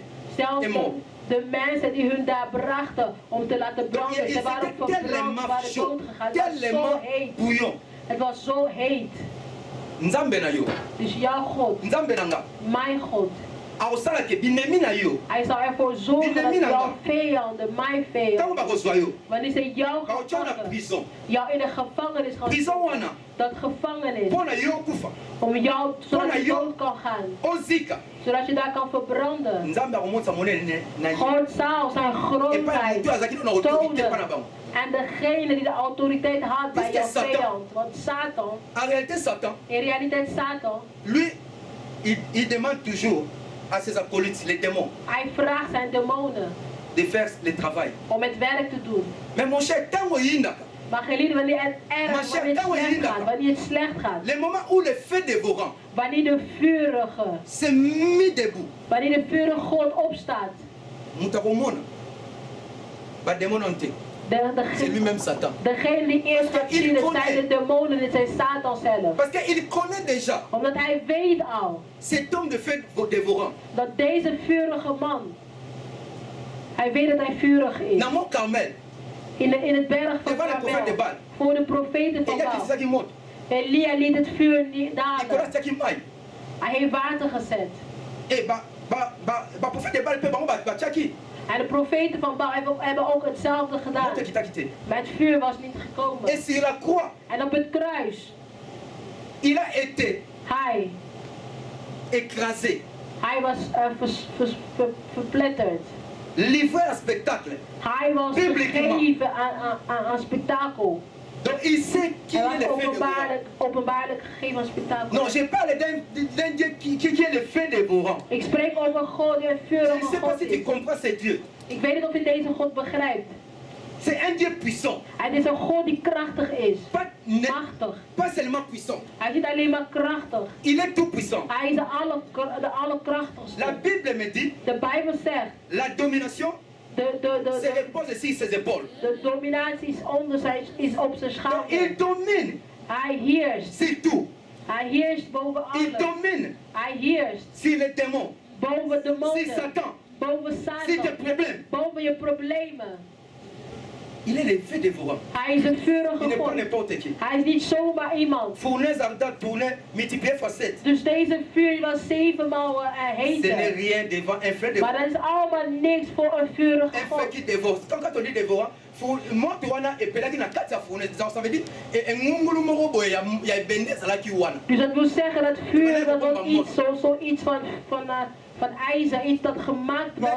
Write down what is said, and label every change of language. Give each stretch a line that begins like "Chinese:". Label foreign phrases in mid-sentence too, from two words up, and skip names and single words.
Dutch: Zelfs
French: et morts.
Dutch: de mensen die hun daar brachten om te laten
French: Donc
Dutch: branden,
French: ils
Dutch: ze waren
French: étaient
Dutch: verbrand,
French: tellement
Dutch: waren
French: chauds,
Dutch: doodgegaan. Het was zo
French: tellement
Dutch: heet.
French: bouillants.
Dutch: Het was zo heet.
Lingala: Nzambe na yo,
Dutch: Dus jouw God,
Lingala: Nzambe na nga,
Dutch: mijn God,
Lingala: akosala ke binemi na yo
Dutch: Hij zal ervoor zorgen dat jouw vijanden, mijn
Lingala: ntango
Dutch: vijanden,
Lingala: bakozwa yo
Dutch: wanneer ze jou gaan
Lingala: bakotia na
Dutch: pakken,
French: prison
Dutch: jou in de gevangenis gaan
French: prison
Dutch: stoppen,
Lingala: wana
Dutch: dat gevangenis,
Lingala: mpo na yo okufa
Dutch: om jou, zodat je
Lingala: yo.
Dutch: dood kan gaan,
Lingala: ozika
Dutch: zodat je daar kan verbranden.
Lingala: nzambe akomonisa monene na ye
Dutch: God zal zijn
Lingala: epai ya
Dutch: grootheid
Lingala: motu azalaki na autorité mpa na
Dutch: tonen.
Lingala: bango
Dutch: En degene die de autoriteit had bij jouw Satan. vijand, want Satan,
French: en réalité Satan
Dutch: in realiteit Satan,
French: lui il demande toujours à ses acolytes les démons
Dutch: hij vraagt zijn demonen
French: de faire le travail
Dutch: om het werk te doen.
French: mais mon cher
Lingala: ntango oyindaka
Dutch: Maar geliefde, wanneer het erg, Maar wanneer het Satan, slecht gaat, wanneer het slecht gaat,
French: le moment où le feu dévorant
Dutch: wanneer de vurige,
French: s'est mis debout
Dutch: wanneer de vurige God opstaat,
Lingala: moto akomona badémon nano te
French: c'est lui-même
Lingala: Satan
Dutch: degene die eerst gaat zien, het zijn de demonen, het zijn Satan zelf.
French: parce qu'il connaît déjà
Dutch: Omdat hij weet al
French: cet homme de feu dévorant
Dutch: dat deze vurige man, hij weet dat hij vurig is.
Lingala: na mont Carmel
Dutch: In het berg van
French: devant le prophète de
Dutch: Karmel, Baal voor de profeten van elia Baal.
Lingala: kitisaki moto
Dutch: Elia liet het vuur niet Nicolas dalen.
Lingala: tiaki mai
Dutch: Hij heeft water gezet.
Lingala: e baprophète de Baal mpe bango batiaki
Dutch: En de profeten van Baal hebben ook hetzelfde gedaan.
Lingala: moto ekitaki te
Dutch: Maar het vuur was niet gekomen.
French: et sur la croix
Dutch: En op het kruis,
French: il a été
Dutch: hij
French: écrasé
Dutch: was verpletterd.
French: livré à spectacle
Dutch: Hij was
French: Publiquement.
Dutch: gegeven aan spektakel.
French: donc il sait qui
Dutch: Hij
French: est le
Dutch: was
French: feu dévorant
Dutch: openbaarlijk gegeven aan spektakel.
French: non je parle d'un Dieu qui est le feu dévorant
Dutch: Ik spreek over God die een
French: je ne
Dutch: vurige
French: sais pas
Dutch: God
French: si tu
Dutch: is.
French: comprends ce Dieu
Dutch: Ik weet niet of je deze God begrijpt.
French: c'est un Dieu puissant
Dutch: Het is een God die krachtig is. Machtig.
French: pas seulement puissant
Dutch: Hij is niet alleen maar krachtig.
French: il est tout puissant
Dutch: Hij is de allerkrachtigste.
French: la Bible me dit
Dutch: De Bijbel zegt,
French: la domination se repose sur ses épaules
Dutch: de dominatie is op zijn
French: donc il
Dutch: schouders.
French: domine
Dutch: Hij heerst.
French: sur tout
Dutch: Hij heerst boven
French: il
Dutch: alles.
French: domine
Dutch: Hij heerst
French: sur les démons
Dutch: boven de
French: sur
Dutch: demonen. Satan Boven
French: sur tes
Dutch: Satan.
French: problèmes
Dutch: Boven je problemen.
French: il est le feu dévorant
Dutch: Hij is een
French: il
Dutch: vurige
French: n'est pas
Dutch: God.
French: n'importe qui
Dutch: Hij is niet zomaar iemand.
French: fournaise ardente tournée multipliée fois 7
Dutch: Dus deze vuur was 7 maal
French: ce n'est
Dutch: heter.
French: rien devant un feu
Dutch: Maar
French: dévorant
Dutch: dat is allemaal niks voor een vurige
French: un feu
Dutch: God.
French: qui dévore quand on dit dévorant
Lingala: moto wana epelaki na kati ya
French: fournaise ça veut dire
Lingala: engungulu moko boye ya ebende ezalaki wana
Dutch: Dus dat wil zeggen dat vuur dat was iets, zoiets van ijzer, iets dat gemaakt was